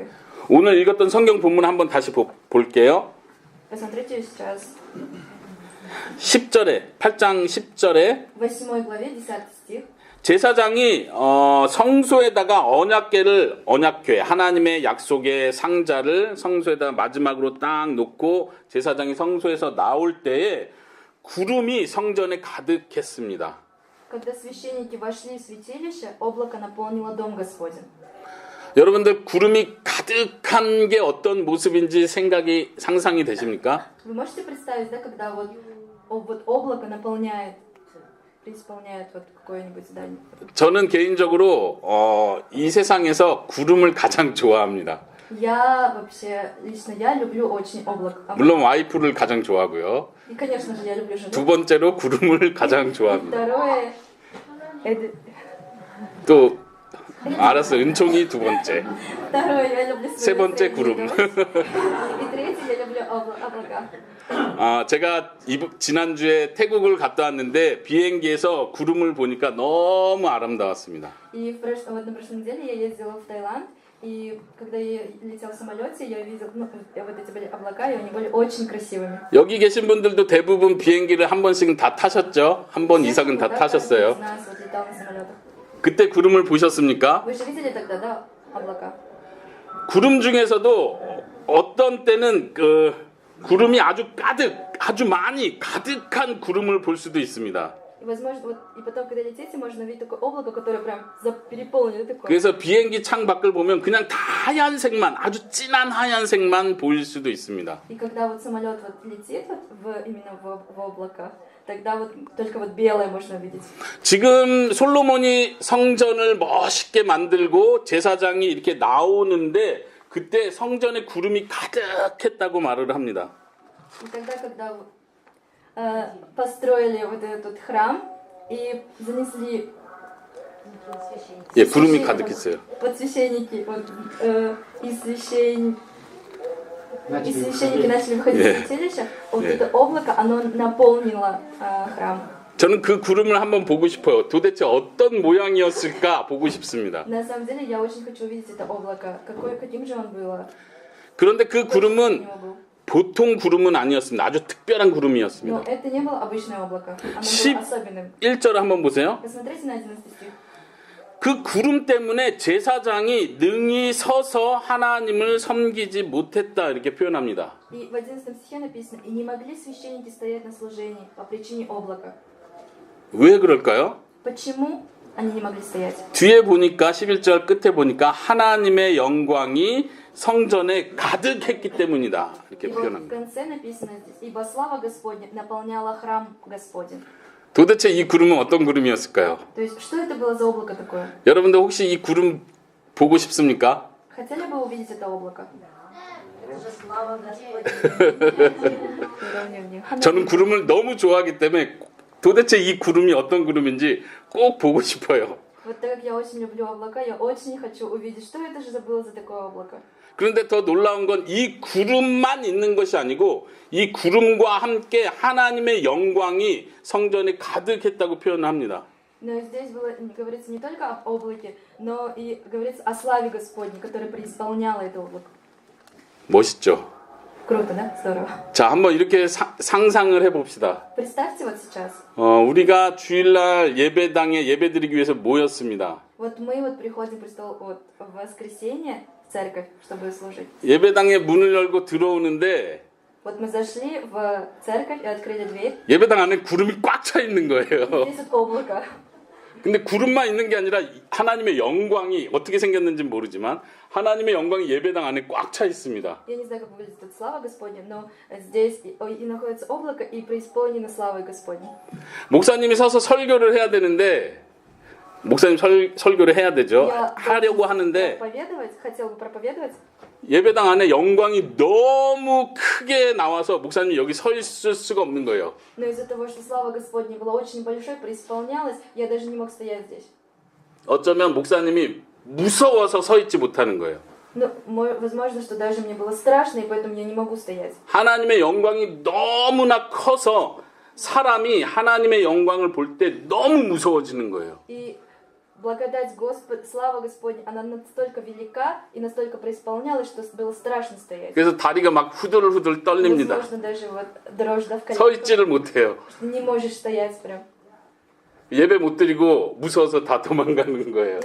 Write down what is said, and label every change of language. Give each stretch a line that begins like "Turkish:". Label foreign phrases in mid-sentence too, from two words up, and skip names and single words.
Korean: 오늘 읽었던 성경 본문 한번 다시 볼게요.
Russian: Посмотрите сейчас.
Korean: 10절에 8장 10절에
Russian: 8 главе, 10 стих.
Korean: 제사장이 성소에다가 언약궤 하나님의 약속의 상자를 성소에다 마지막으로 딱 놓고 제사장이 성소에서 나올 때에 구름이 성전에 가득했습니다.
Russian: Когда священники вошли в святилище, облако наполнило дом Господень.
Korean: 여러분들 구름이 가득한 게 어떤 모습인지 상상이 되십니까?
Russian: Вы можете представить, да, когда вот облако преисполняет вот какое-нибудь здание?
Korean: 저는 개인적으로 이 세상에서 구름을 가장 좋아합니다.
Russian: Лично я люблю очень облако.
Korean: 물론 와이프를 가장 좋아하고요.
Russian: И, конечно же, я люблю жену.
Korean: 두 번째로 구름을 가장 좋아합니다.
Russian: Второе,
Korean: 또 알았어, 은총이 두 번째.
Russian: Второе, я люблю
Korean: 세
Russian: свою
Korean: 번째
Russian: среднюю
Korean: 구름.
Russian: дочь. И третье, я люблю облака.
Korean: 제가 지난주에 태국을 갔다 왔는데 비행기에서 구름을 보니까 너무 아름다웠습니다.
Russian: И вот на прошлой неделе я ездила в Таиланд, и когда я летела в самолете, я видела, вот эти были облака, и они были очень красивыми.
Korean: 여기 계신 분들도 대부분 비행기를 한 번씩은 다 타셨죠? 한 번 이상은 다 타셨어요.
Russian: Каждый из нас вот летал на самолетах.
Korean: 그때 구름을 보셨습니까?
Russian: Вы же видели тогда, да, облака?
Korean: 구름 중에서도 어떤 때는 구름이 아주 많이 가득한 구름을 볼 수도 있습니다.
Russian: И возможно, вот и потом, когда летите, можно увидеть такое облако, которое прям переполнено такое.
Korean: 그래서 비행기 창 밖을 보면 그냥 다 하얀색만, 아주 진한 하얀색만 보일 수도 있습니다.
Russian: И когда вот самолет вот летит вот именно в облаках, тогда вот только вот белое можно увидеть.
Korean: 지금 솔로몬이 성전을 멋있게 만들고 제사장이 이렇게 나오는데 그때 성전에 구름이 가득했다고 말을 합니다.
Russian: И тогда, когда построили вот этот храм и занесли
Korean: 예, 구름이 가득했어요.
Russian: вот священники, и священники начали выходить из святилища, вот это облако, оно наполнило храм.
Korean: 저는 그 구름을 한번 보고 싶어요. 도대체 어떤 모양이었을까 보고 싶습니다.
Russian: На самом деле, я очень хочу увидеть это облако. Каким же он было?
Korean: 그런데 그 구름은 보통 구름은 아니었습니다. 아주 특별한 구름이었습니다.
Russian: Но это не было обычное облако. Оно было особенным.
Korean: 1절 한번 보세요.
Russian: Посмотрите на 11 стих.
Korean: 그 구름 때문에 제사장이 능히 서서 하나님을 섬기지 못했다 이렇게 표현합니다.
Russian: И в 11 стихе написано: «И не могли священники стоять на служении по причине облака».
Korean: 왜 그럴까요?
Russian: Почему они не могли стоять?
Korean: 뒤에 보니까 11절 끝에 보니까 하나님의 영광이 성전에 가득했기 때문이다 이렇게
Russian: И вот в
Korean: 표현합니다.
Russian: конце написано здесь: «Ибо слава Господня наполняла храм Господень».
Korean: 도대체 이 구름은 어떤 구름이었을까요?
Russian: То есть, что это было за облако такое?
Korean: 여러분들 혹시 이 구름 보고 싶습니까?
Russian: Хотели бы увидеть это облако?
Korean: 저는 구름을 너무 좋아하기 때문에 도대체 이 구름이 어떤 구름인지 꼭 보고 싶어요.
Russian: Вот так как я очень люблю облака, я очень хочу увидеть, что это же было за такое облако.
Korean: 그런데 더 놀라운 건 이 구름만 있는 것이 아니고 이 구름과 함께 하나님의 영광이 성전에 가득했다고 표현합니다.
Russian: Но здесь было, говорится не только об облаке, но и говорится о славе Господней, которая преисполняла это облако.
Korean: 멋있죠?
Russian: Круто, да? Здорово.
Korean: 자, 한번 이렇게 상상을 해봅시다.
Russian: Представьте вот сейчас.
Korean: 우리가 주일날 예배당에 예배드리기 위해서 모였습니다.
Russian: Вот мы вот приходим вот, в воскресенье в церковь, чтобы служить.
Korean: 예배당에 문을 열고 들어오는데
Russian: Вот мы зашли в церковь и открыли дверь.
Korean: 예배당 안에 구름이 꽉 차 있는 거예요.
Russian: Здесь вот облако.
Korean: 근데 구름만 있는 게 아니라 하나님의 영광이 어떻게 생겼는지 모르지만 하나님의 영광이 예배당 안에 꽉 차 있습니다.
Russian: Я не знаю, как выглядит эта слава Господня, но здесь и находится облако, и преисполнено славой Господней.
Korean: 목사님이 서서 설교를 해야 되는데 목사님 설교를 해야 되죠. 하려고 하는데
Russian: хотел бы проповедовать.
Korean: 예배당 안에 영광이 너무 크게 나와서 목사님이 여기 서 있을 수가 없는 거예요.
Russian: Но из-за того, что слава Господня была очень большой, преисполнялась, я даже не мог стоять здесь.
Korean: 어쩌면 목사님이 무서워서 서 있지 못하는 거예요.
Russian: Но возможно, что даже мне было страшно, и поэтому я не могу стоять.
Korean: 하나님의 영광이 너무나 커서 사람이 하나님의 영광을 볼 때 너무 무서워지는 거예요.
Russian: И благодать Господа, слава Господня, она настолько велика и настолько преисполнялась, что было страшно стоять.
Korean: 그래서 다리가 막 후들후들 떨립니다.
Russian: Возможно, даже вот дрожь в коленках.
Korean: 서 있지를 못해요.
Russian: Не можешь стоять прям.
Korean: 예배 못 드리고 무서워서 다 도망가는 거예요.